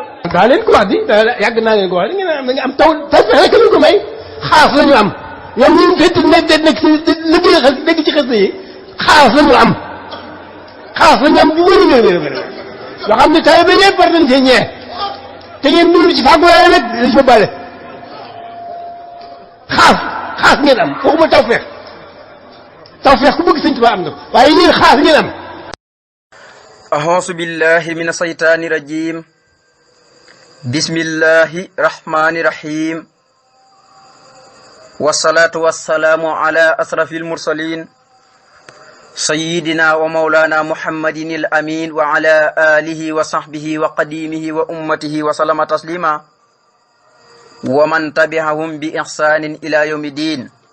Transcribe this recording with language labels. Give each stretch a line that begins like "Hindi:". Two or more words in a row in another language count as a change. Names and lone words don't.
Wolof: daa leen ko wax di yàgg naa leen ko wax di ngeen am taw rek lu ko may xaas la ñu am ñoom ñu fekk nekk ci dégg ci xas yi xaas la ñu am xaas la ñu am bu wér wér wér yoo xam ne taw bi ñëpp war nañ cee ñee te ngeen dund ci fàggu waaye nag dañ ko bale xaas ngeen am waxuma tawfeex ku bëgg sëñ Tuubaa am na waaye yéen xaas ngeen am.
Arabic: أعوذ بالله من الشيطان الرجيم بسم الله الرحمن الرحيم والصلاة والسلام على أشرف المرسلين سيدنا ومولانا محمد الأمين وعلى آله وصحبه وقديمه وأمته وسلم تسليما ومن تبعهم بإحسان إلى يوم الدين